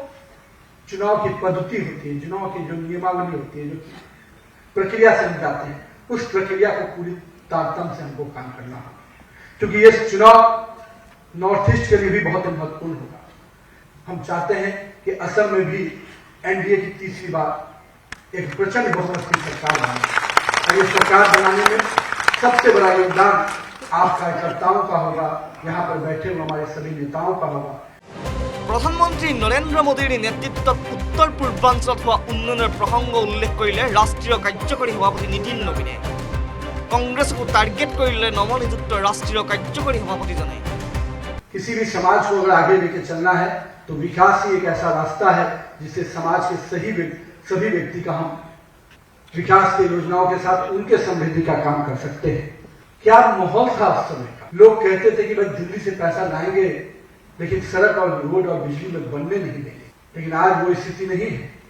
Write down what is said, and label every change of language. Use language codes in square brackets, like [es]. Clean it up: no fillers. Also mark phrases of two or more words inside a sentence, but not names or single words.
[hi] चुनाव की पद्धति होती है चुनाव की जो नियमावली होती है जो प्रक्रिया से हम जाते हैं उस प्रक्रिया को पूरी तारतम्य से हमको काम करना होगा क्योंकि ये चुनाव नॉर्थ ईस्ट के लिए भी बहुत महत्वपूर्ण होगा हम चाहते हैं कि असम में भी एनडीए की तीसरी बार एक प्रचंड बहुमत की सरकार बने और ये सरकार बनाने में सबसे बड़ा योगदान आप कार्यकर्ताओं का होगा यहाँ पर बैठे हुए हमारे सभी नेताओं का होगा [as] প্ৰধানমন্ত্ৰী নৰেন্দ্ৰ মোদীৰ নেতৃত্বত উত্তৰ পূৰ্বাঞ্চলত হোৱা উন্নয়নৰ প্ৰসংগ উল্লেখ কৰিলে ৰাষ্ট্ৰীয় কাৰ্যকৰী সভাপতি নীতিন নবীনে কংগ্ৰেছকো টাৰ্গেট কৰিলে নৱনিযুক্ত ৰাষ্ট্ৰীয় কাৰ্যকৰী সভাপতিজনে [hi] किसी भी समाज को अगर आगे लेके चलना है तो विकास ही एक ऐसा रास्ता है जिससे समाज के सभी व्यक्ति का हम विकास की योजनाओं के साथ उनके समृद्धि का काम कर सकते हैं क्या माहौल था उस समय का लोग कहते थे कि भाई दिल्ली से पैसा लाएंगे लेकिन सड़क और रोड और बिजली में बनने नहीं देंगे लेकिन आज वो स्थिति नहीं है